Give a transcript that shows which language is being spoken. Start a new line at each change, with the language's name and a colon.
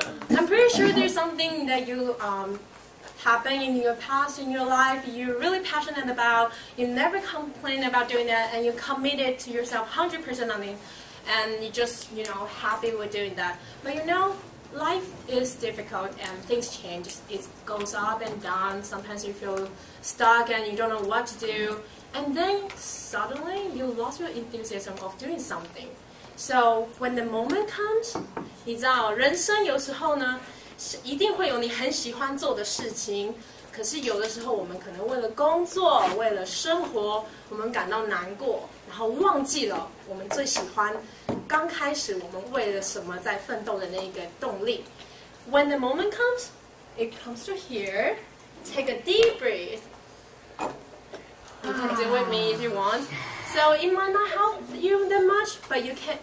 English: I'm pretty sure there's something that you happen in your past, in your life, you're really passionate about, you never complain about doing that, and you committed to yourself 100% on it, and you just, happy with doing that. But life is difficult and things change. It goes up and down. Sometimes you feel stuck and you don't know what to do. And then suddenly you lost your enthusiasm of doing something. So when the moment comes,
Chinese: 你知道人生有时候呢，一定会有你很喜欢做的事情。可是有的时候我们可能为了工作，为了生活，我们感到难过，然后忘记了我们最喜欢刚开始我们为了什么在奋斗的那个动力。
English: When the moment comes, it comes to here. Take a deep breath. You can do it with me if you want. So it might not help you that much, but you can.